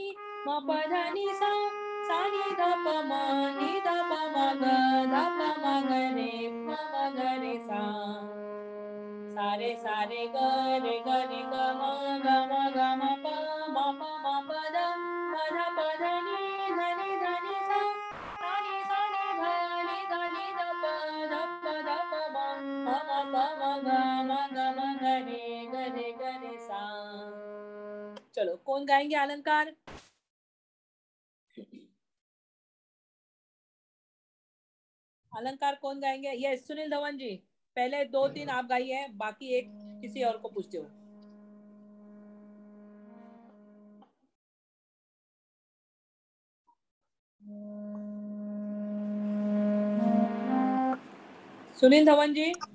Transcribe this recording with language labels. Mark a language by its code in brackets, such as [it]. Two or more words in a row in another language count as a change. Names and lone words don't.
[hi] सा सा नि ध प म ग रे सा सा रे ग रे ग म ग म प म प ध प ध नि ध नि सा सा नि ध प ध प म ग रे सा। चलो कौन गाएंगे अलंकार? अलंकार कौन गाएंगे? ये सुनील धवन जी, पहले 2-3 आप गाइए, बाकी एक किसी और को पूछते हो। सुनील धवन जी,